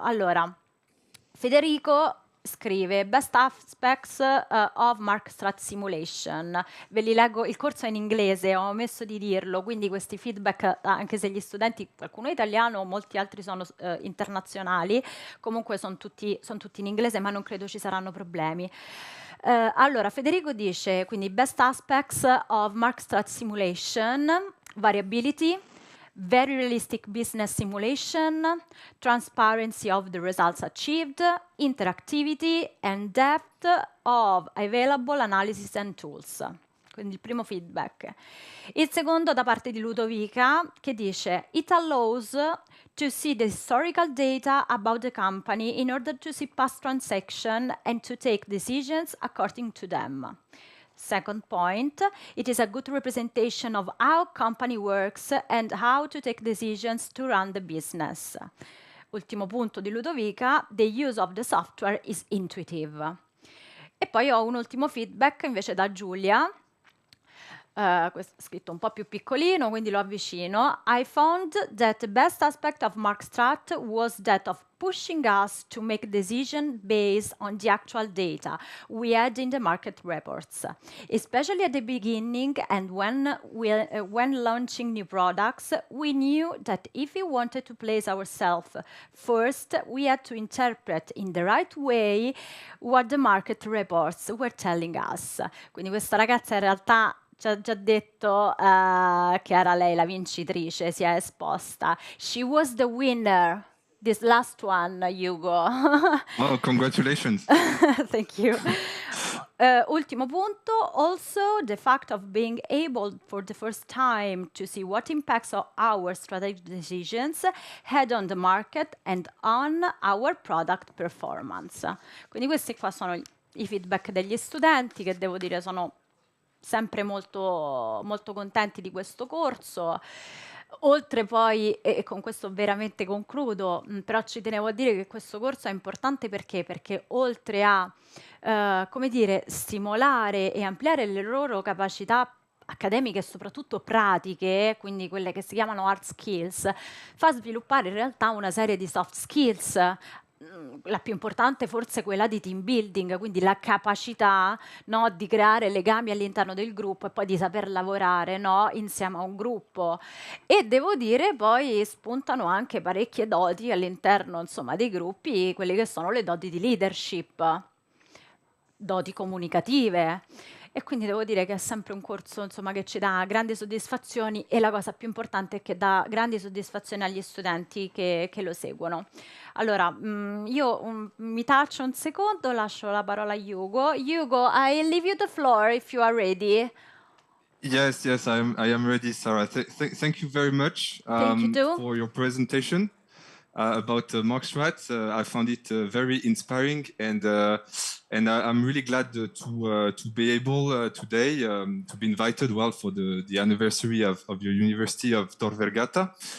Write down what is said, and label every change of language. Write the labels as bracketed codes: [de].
[it] Allora, Federico scrive [en] Best Aspects of MarkStrat Simulation. [it] Ve li leggo, il corso è in inglese, ho omesso di dirlo, quindi questi feedback, anche se gli studenti, qualcuno è italiano, molti altri sono internazionali, comunque sono tutti in inglese, ma non credo ci saranno problemi. Allora, Federico dice, quindi [en] Best Aspects of MarkStrat Simulation, Variability, very realistic business simulation, transparency of the results achieved, interactivity and depth of available analysis and tools. [it] Quindi il primo feedback. Il secondo da parte di Ludovica che dice [en] It allows to see the historical data about the company in order to see past transactions and to take decisions according to them. Second point, it is a good representation of how company works and how to take decisions to run the business. [it] Ultimo punto di Ludovica, [en] the use of the software is intuitive. [it] E poi ho un ultimo feedback invece da Giulia, questo è scritto un po' più piccolino, quindi lo avvicino. [en] I found that the best aspect of MarkStrat was that of pushing us to make decisions based on the actual data we had in the market reports, especially at the beginning and when launching new products, we knew that if we wanted to place ourselves first, we had to interpret in the right way what the market reports were telling us. [it] Quindi questa ragazza in realtà ci ha già detto che era lei la vincitrice, si è esposta. [en] She was the winner. This last one, Hugo. Oh, congratulations. Thank you. [it] Ultimo punto, [en] also the fact of being able for the first time to see what impacts of our strategic decisions had on the market and on our product performance. [it] Quindi questi qua sono i feedback degli studenti, che devo dire sono sempre molto, molto contenti di questo corso. Oltre poi, e con questo veramente concludo, però ci tenevo a dire che questo corso è importante perché oltre a, come dire, stimolare e ampliare le loro capacità accademiche e soprattutto pratiche, quindi quelle che si chiamano hard skills, fa sviluppare in realtà una serie di soft skills. La più importante forse è quella di team building, quindi la capacità, no, di creare legami all'interno del gruppo e poi di saper lavorare, no, insieme a un gruppo. E devo dire poi spuntano anche parecchie doti all'interno, insomma, dei gruppi, quelle che sono le doti di leadership, doti comunicative. E quindi devo dire che è sempre un corso, insomma, che ci dà grandi soddisfazioni, e la cosa più importante è che dà grandi soddisfazioni agli studenti che lo seguono. Allora, io mi taccio un secondo, lascio la parola a Hugo. [en] Hugo, I leave you the floor if you are ready. Yes, yes, I am ready, Sarah. Thank you very much Thank you too. for your presentation about MarkStrat. I found it very inspiring, and I'm really glad to be able today to be invited, well, for the anniversary of your University of Tor Vergata.